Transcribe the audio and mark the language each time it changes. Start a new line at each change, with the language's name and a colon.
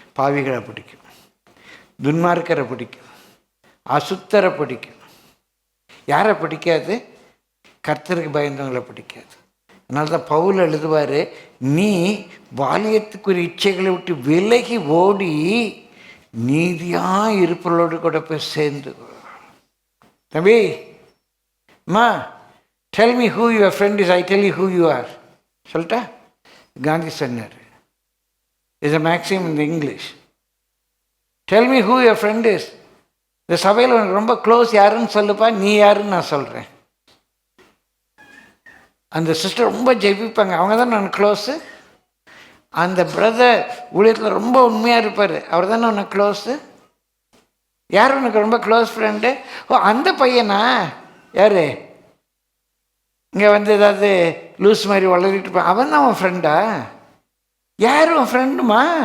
Tamil: பாவிகளை பிடிக்கும், துன்மார்க்கரை பிடிக்கும், அசுத்தரை பிடிக்கும். யாரை பிடிக்காது? கர்த்தருக்கு பயந்தவங்களை பிடிக்காது. அதனால தான் பவுல் எழுதுவார், நீ பாலியத்துக்குரிய இச்சைகளை விட்டு விலகி ஓடி நீதியாக இருப்பவர்களோடு கூட போய் சேர்ந்து. தம்பி, அம்மா,
English: tell me who your friend is, I tell you who you are.
Tamil: சொல்லிட்டா? காந்தி சொன்னார்.
English: Is a maxim in English. Tell me who your friend is.
Tamil: இந்த சபையில் உனக்கு ரொம்ப க்ளோஸ் யாருன்னு சொல்லுப்பா, நீ யாருன்னு நான் சொல்கிறேன். அந்த சிஸ்டர் ரொம்ப ஜெயிப்பாங்க, அவங்க தான் நான் க்ளோஸு. அந்த பிரதர் ஊழியத்தில் ரொம்ப உண்மையாக இருப்பார், அவர் தானே உனக்கு க்ளோஸு. யார் உனக்கு ரொம்ப க்ளோஸ் ஃப்ரெண்டு? ஓ, அந்த பையனா? யார் இங்கே வந்து ஏதாவது லூஸ் மாதிரி வளரிட்டு இருப்பான், அவன் தான் உன் ஃப்ரெண்டா? யார் உன் ஃப்ரெண்டுமா?